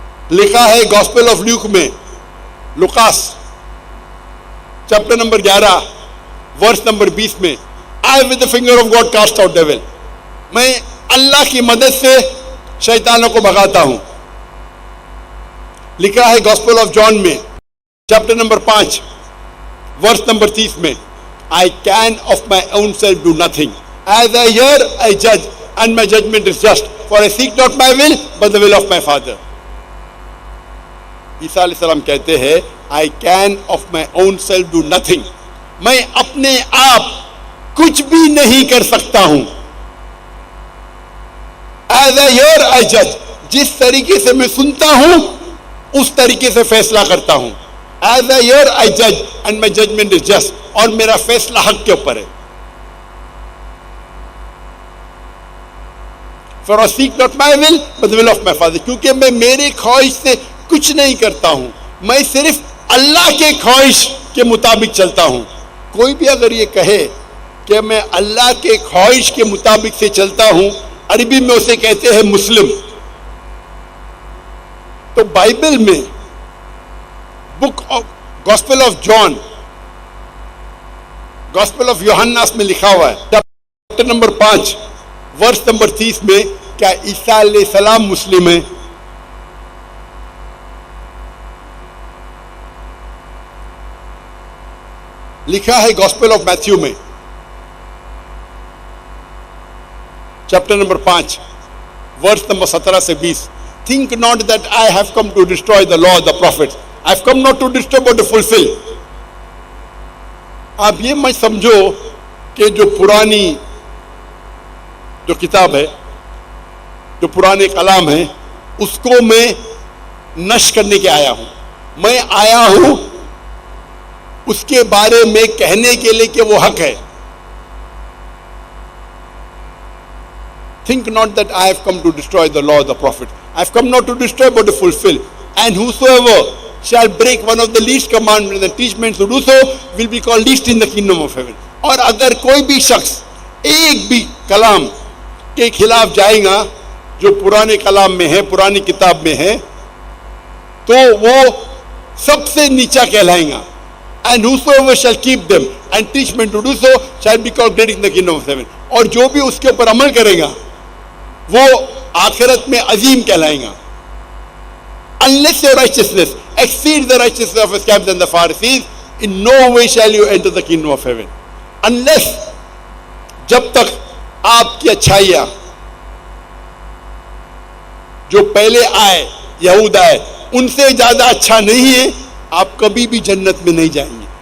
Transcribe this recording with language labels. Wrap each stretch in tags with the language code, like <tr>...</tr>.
<ur>لکھا ہے gospel of Luke میں Lucas chapter number 11 verse number 20 میں,</ur> <en>I with the finger of God cast out devil.</en> <ur>میں اللہ کی مدد سے شیطانوں کو بھگاتا ہوں. لکھا ہے گاسپل آف جان میں چیپٹر نمبر 5 ورس نمبر 30 میں,</ur> <en>I can of my own self do nothing. As I hear, I judge, and my judgment is just. For I seek not my will, but the will of my Father.</en> <ur>عیسیٰ علیہ السلام کہتے ہیں</ur> <en>I can of my own self do nothing.</en> <ur>میں اپنے آپ کچھ بھی نہیں کر سکتا ہوں.</ur> <en>As I hear, I judge.</en> <ur>جس طریقے سے میں سنتا ہوں اس طریقے سے فیصلہ کرتا ہوں.</ur> <en>As I hear, I judge, and my judgment is just.</en> <ur>اور میرا فیصلہ حق کے اوپر ہے.</ur> <en>For I seek not my will, but the will of my Father.</en> <ur>کیونکہ میں میرے خواہش سے کچھ نہیں کرتا ہوں, میں صرف اللہ کے خواہش کے مطابق چلتا ہوں. کوئی بھی اگر یہ کہے کہ میں اللہ کے خواہش کے مطابق سے چلتا ہوں, عربی میں اسے کہتے ہیں مسلم. تو بائبل میں book of gospel of John, gospel of یوحناس میں لکھا ہوا ہے چیپٹر نمبر 5 ورس نمبر 30 میں, کیا عیسیٰ علیہ السلام مسلم ہیں؟ لکھا ہے گاسپل آف میتھیو میں چیپٹر نمبر 5 ورس نمبر 17 سے 20,</ur> <en>Think not that I have come to destroy the law of the prophets. I have come not to destroy but to fulfill.</en> <ur>آپ یہ مت سمجھو کہ جو پرانی جو کتاب ہے, جو پرانے کلام ہے, اس کو میں نشر کرنے کے آیا ہوں. میں آیا ہوں اس کے بارے میں کہنے کے لیے کہ وہ حق ہے.</ur> <en>Think not that I have come to destroy the law of the prophets. I have come not to destroy but to fulfill. And whosoever shall break one of the least commandments and teach men to do so will be called least in the kingdom of heaven.</en> <ur>اور اگر کوئی بھی شخص ایک بھی کلام کے خلاف جائے گا جو پرانے کلام میں ہے, پرانی کتاب میں ہے, تو وہ سب سے نیچا کہلائیں گا.</ur> <en>And whosoever shall keep them and teach men to do so shall be called great in the kingdom of heaven.</en> <ur>اور جو بھی اس کے اوپر عمل کرے گا وہ آخرت میں عظیم کہلائیں گا.</ur> <en>Unless your righteousness exceeds the righteousness of the scribes and the Pharisees, in no way shall you enter the kingdom of heaven.</en> <ur>Unless, جب تک آپ کی اچھائیاں جو پہلے آئے یہود آئے ان سے زیادہ اچھا نہیں ہے, آپ کبھی بھی جنت میں نہیں جائیں گے.</ur>